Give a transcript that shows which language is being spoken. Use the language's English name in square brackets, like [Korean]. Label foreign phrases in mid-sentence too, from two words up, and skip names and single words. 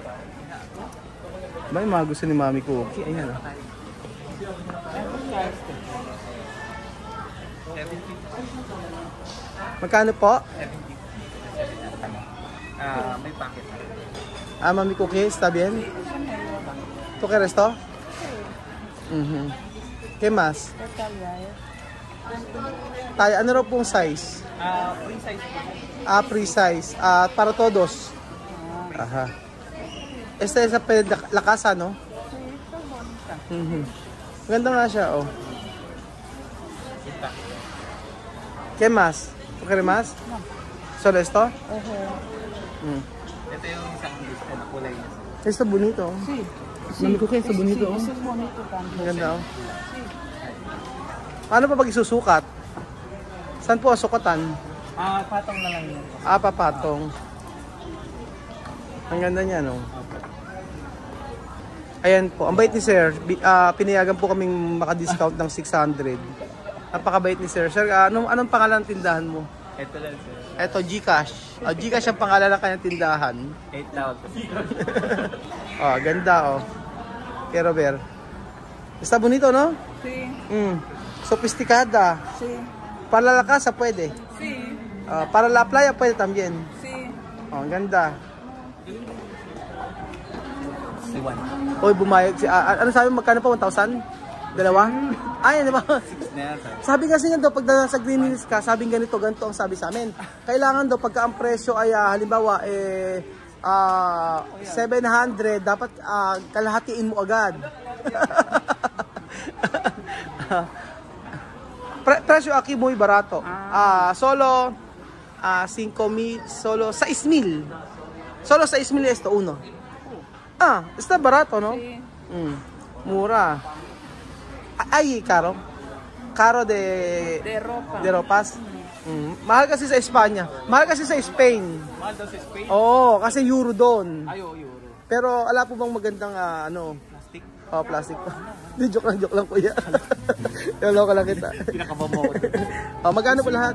[Filipino] May mga gusto ni Mami Cookie, ayan. Magkano po? May packet. Mami Cookie, [Spanish] está bien? ¿Tú quieres esto? ¿Qué más? [Filipino] Tayo, ano raw pong size? [English] Free size. Free size. [Spanish] Para todos? Aha. Esta es la casa, no? [Filipino] Maganda nga siya, oh. [Spanish] ¿Qué más? ¿Tú quieres más? ¿Solo esto? [Filipino] Ito yung isang gusto na kulay niya. [Spanish] Esto bonito. Sí. Mami Cookie, esto bonito. Sí, eso es bonito también. [Filipino] Ang ganda, oh. Paano pa pag isusukat? Saan po sukatan? Patong na lang yun. Papatong. Ang ganda niya, no? Ayan po, ang bait ni Sir. Pinayagan po kaming maka-discount ng 600. Napakabait ni Sir. Sir, anong pangalan ng tindahan mo? Ito lang sir. Ito, Gcash. Gcash ang pangalan ng kanyang tindahan. 8,000. Ganda, [Spanish] Pero ver. Está bonito, no? Sí. Sofisticada. Sí. Para la casa puede. Sí. Para la playa puede también. Sí. [Filipino] Oh, ang ganda. Si Juan. Oy, bumayag si ano sabi magkano pa 1,000? Dalawa? Ay, di ba? 6 na yan. Sabi kasi nga daw pag nasa Green Hills ka, sabi ganito ang sabi sa amin. Kailangan daw pagka ang presyo ay halimbawa 700, dapat kalahatiin mo agad. [Spanish] Presyo aquí muy barato. Solo 5,000, solo 6,000. Solo 6,000 esto uno. Está barato, no? [Filipino] Mura. Ay, caro. [Spanish] Caro de ropas. [Filipino] Mahal kasi sa Espanya. Mahal kasi sa Spain. Mahal daw sa Spain? Oo, kasi euro doon. Ay, euro. Pero ala po bang magandang Plastic? Plastic pa. Di, joke lang kuya. Yolo ko lang kita. Pinakababaw. Magkano po lahat?